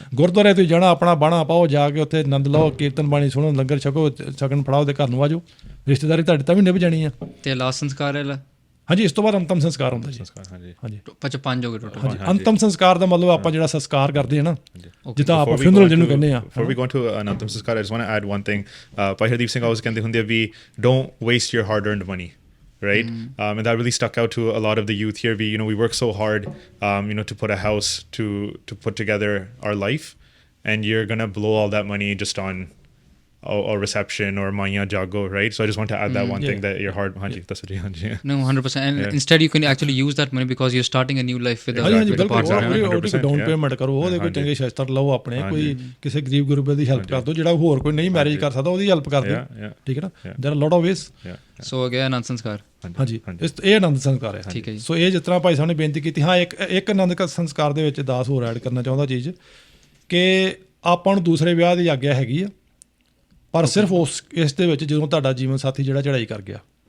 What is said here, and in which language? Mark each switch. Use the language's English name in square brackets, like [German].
[Punjabi] ਗੁਰਦੁਆਰੇ ਤੁਸੀਂ ਜਾਣਾ, ਆਪਣਾ ਬਾਣਾ ਪਾਓ, ਜਾ ਕੇ ਉੱਥੇ ਆਨੰਦ ਲਓ, ਕੀਰਤਨ ਬਾਣੀ ਸੁਣੋ, ਲੰਗਰ ਛਕੋ, ਸ਼ਗਨ ਫੜਾਓ ਤੇ ਘਰ ਨੂੰ ਆ ਜਾਓ। ਰਿਸ਼ਤੇਦਾਰੀ ਤੁਹਾਡੇ ਤਾਂ ਵੀ ਨਿਭ ਜਾਣੀ ਆ। ਤੇ ਲਾਸਟ ਸੰਸਕਾਰ ਹੈ ਹਾਂਜੀ, ਇਸ ਤੋਂ ਬਾਅਦ ਅੰਤਮ ਸੰਸਕਾਰ ਹੁੰਦਾ ਜੀ। ਹਾਂਜੀ, 5 ਹੋ ਗਏ ਟੋਟਲ। ਹਾਂਜੀ, ਅੰਤਮ ਸੰਸਕਾਰ ਦਾ ਮਤਲਬ ਆਪਾਂ ਜਿਹੜਾ ਸੰਸਕਾਰ ਕਰਦੇ ਆ ਨਾ, ਜਿੱਦਾਂ ਆਪਾਂ ਫਿਊਨਰਲ ਜਿਹਨੂੰ ਕਹਿੰਦੇ ਆ। [English] Before we go into an antam sanskar, I just want to add one thing. Bhai Hardeep Singh always [Punjabi] ਕਹਿੰਦੇ ਹੁੰਦੇ ਆ [English] ਵੀ don't waste your hard-earned money. Right? And that really stuck out to a lot of the youth here. We work so hard, to put a house, to put together our life, and you're gonna blow all that money just on or reception or Maya Jago, right? So I just want to add that one thing that your heart, that's what you No, 100%. And instead you can actually use that money because you're starting a new life with a partner. [Punjabi] Down payment ਕਰੋ, ਉਹਦੇ ਕੋਈ ਚੰਗੇ ਸ਼ਸਤਰ ਲਓ ਆਪਣੇ, ਕੋਈ ਕਿਸੇ ਗਰੀਬ ਗੁਰਬੇ ਦੀ ਹੈਲਪ ਕਰ ਦਿਓ, ਜਿਹੜਾ ਹੋਰ ਕੋਈ ਨਹੀਂ ਮੈਰਿਜ ਕਰ ਸਕਦਾ ਉਹਦੀ ਹੈਲਪ ਕਰ ਦਿਓ, ਠੀਕ ਹੈ ਨਾ। [English] There are lot of ways. [Punjabi] ਸੋ ਅਗੇ ਆਨੰਦ ਸੰਸਕਾਰ। ਹਾਂਜੀ, ਇਹ ਆਨੰਦ ਸੰਸਕਾਰ ਹੈ। ਠੀਕ ਹੈ ਜੀ। ਸੋ ਇਹ ਜਿਸ ਤਰ੍ਹਾਂ ਭਾਈ ਸਾਹਿਬ ਨੇ ਬੇਨਤੀ ਕੀਤੀ, ਹਾਂ ਇੱਕ ਆਨੰਦ ਸੰਸਕਾਰ ਦੇ ਵਿੱਚ ਦਾਸ ਹੋਰ ਐਡ ਕਰਨਾ ਚਾਹੁੰਦਾ ਚੀਜ਼, ਕਿ ਆਪਾਂ ਨੂੰ ਦੂਸਰੇ ਵਿਆਹ ਦੀ ਆਗਿਆ ਹੈਗੀ ਆ, ਪਰ ਸਿਰਫ ਇਸ ਦੇ ਵਿੱਚ ਜਦੋਂ ਤੁਹਾਡਾ ਜੀਵਨ ਸਾਥੀ ਜਿਹੜਾ ਚੜ੍ਹਾਈ ਕਰ ਗਿਆ।